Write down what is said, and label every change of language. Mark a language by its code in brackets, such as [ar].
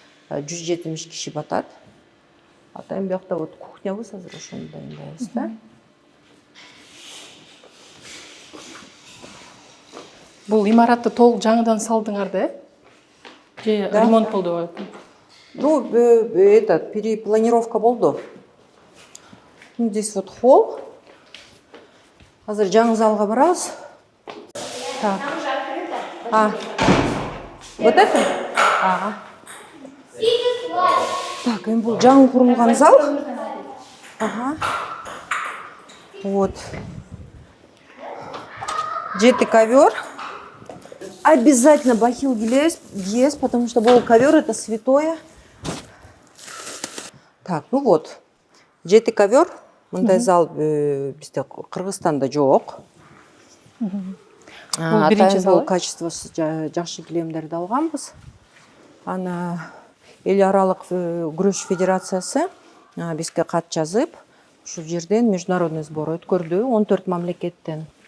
[ky] 170 киши батат. Атайын биякта вот кухнябыз, азыр ошону дайындайбыз да. Бул имаратты толук жаңыдан салдыңар да? Же ремонт болду? [ru] Ну, перепланировка болду. Здесь вот холл. [ky] Азыр жаңы залга барабыз. Так. [ru] Вот это? Ага. [ky] Так, эми бул жаңы курулган зал. [ru] Ага. Вот. 7 ковер. Обязательно бахил киесиз, потому что бул ковер это святое. Так, ну вот. 7 ковер. [ky] Мындай зал бизде Кыргызстанда жок. Бул биринчи зал. Качествосы жакшы килемдерди алганбыз. Ана эл аралык күрөш федерациясы бизге кат жазып, ушул жерден [ru] международный сбор [ky] өткөрдү 14 мамлекеттен.